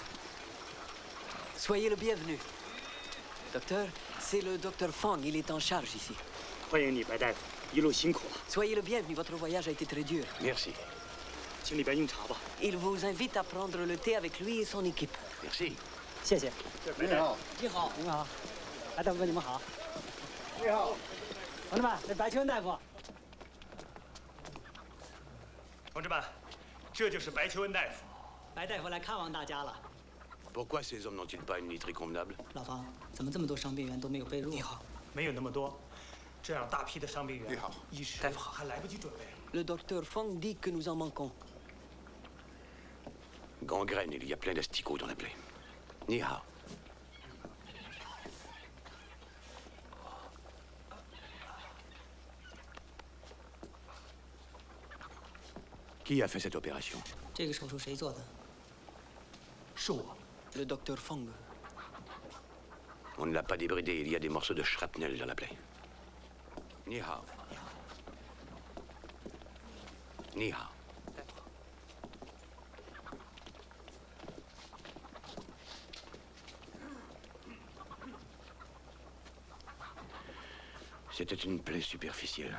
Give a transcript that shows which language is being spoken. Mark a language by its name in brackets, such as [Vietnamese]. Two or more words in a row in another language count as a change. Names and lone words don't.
[French] Soyez le bienvenu. Docteur, c'est le docteur Fong, il est en charge ici. Soyez le bienvenu, votre voyage a été très dur. Merci. Il vous invite à prendre le thé avec lui et son équipe. Merci. [Chinese] 谢谢。你好，你好，你好，白大夫你们好。你好，同志们，这白求恩大夫。同志们，这就是白求恩大夫。白大夫来看望大家了。 [French] Pourquoi ces hommes n'ont-ils pas une literie convenable? [Chinese] 老方，怎么这么多伤病员都没有被褥？你好，没有那么多，这样大批的伤病员，你好，医师大夫好，还来不及准备。 [French] Le docteur Fong dit que nous en manquons. Gangrène, il y a plein d'asticots dans la plaie. [Chinese] 你好. [French] Qui a fait cette opération? [Chinese] 这个手术谁做的？是我。 [French] Le docteur Fong. On ne l'a pas débridé, il y a des morceaux de shrapnel dans la plaie. [Chinese] 你好。你好. [French] C'était une plaie superficielle.